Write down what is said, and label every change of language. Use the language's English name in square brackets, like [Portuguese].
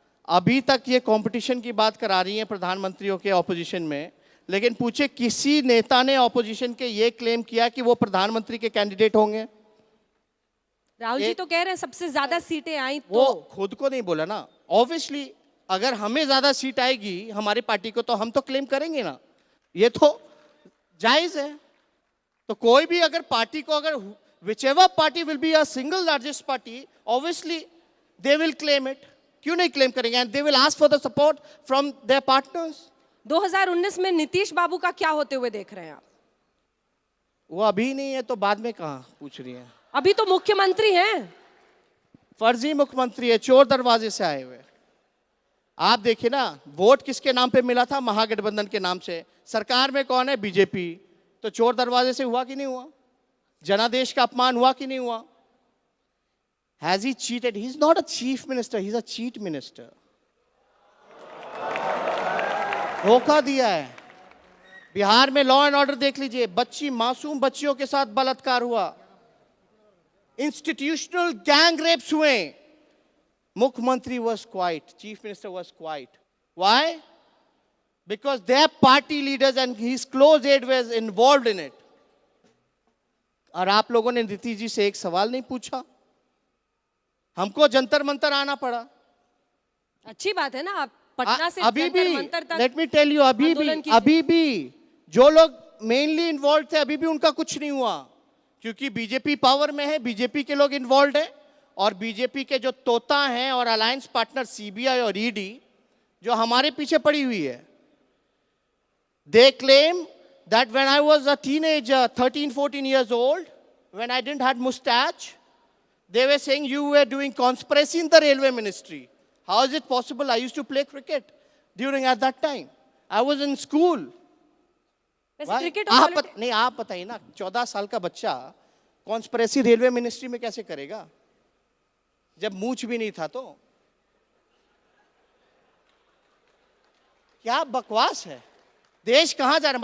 [Hindi] अभी तक ये कंपटीशन की बात करा रही है प्रधानमंत्रियों के ऑपोजिशन में, लेकिन पूछे किसी नेता ने ऑपोजिशन के ये क्लेम किया कि वो प्रधानमंत्री के कैंडिडेट होंगे? राहुल जी तो कह रहे हैं सबसे ज्यादा सीटें आई तो। वो खुद को नहीं बोला ना। ऑब्वियसली अगर हमें ज्यादा सीट आएगी हमारी पार्टी को, तो हम तो क्लेम करेंगे ना, ये तो जायज है। तो कोई भी अगर पार्टी को, अगर [English] whichever party will be a single largest party, obviously they will claim it. [Hindi] क्यों नहीं क्लेम करेंगे? [English] And they will ask for the support from their partners. [Hindi] 2019 में नीतीश बाबू का क्या होते हुए देख रहे हैं आप? वो अभी नहीं है तो बाद में कहाँ पूछ रही हैं? अभी तो मुख्यमंत्री हैं। फर्जी मुख्यमंत्री है, चोर दरवाजे से आए हुए। आप देखिए ना, वोट किसके नाम पे मिला था? महागठबंधन के नाम से। सरकार में कौन है? बीजेपी। तो चोर दरवाजे से हुआ कि नहीं हुआ? जनादेश का अपमान हुआ कि नहीं हुआ? [English] Has he cheated? He's not a chief minister, he's a cheat minister. [Hindi] धोखा दिया है। बिहार में लॉ एंड ऑर्डर देख लीजिए, मासूम बच्चियों के साथ बलात्कार हुआ, इंस्टीट्यूशनल गैंग रेप्स हुए, मुख्यमंत्री [English] was quiet, chief minister was quiet. Why? Because their party leaders and his close aide was involved in it. [Hindi] और आप लोगों ने नीतीश जी से एक सवाल नहीं पूछा, हमको जंतर मंतर आना पड़ा। अच्छी बात है ना, आप पटना से अभी भी, जंतर मंतर तक [English] let me tell you, [Hindi] अभी भी जो लोग मेनली इन्वॉल्व थे, अभी भी उनका कुछ नहीं हुआ, क्योंकि बीजेपी पावर में है, बीजेपी के लोग इन्वॉल्व है, और बीजेपी के जो तोता हैं और अलायंस पार्टनर सीबीआई और ईडी जो हमारे पीछे पड़ी हुई है. [English] They claim that when I was a teenager, 13, 14 years old, when I didn't have mustache, they were saying you were doing conspiracy in the railway ministry. How is it possible? I used to play cricket during at that time. I was in school. [Hindi] वैसे cricket नहीं, आप बताइए ना, 14 साल का बच्चा conspiracy railway ministry में कैसे करेगा जब मूछ भी नहीं था? तो क्या बकवास है. देश कहां जा रहा है?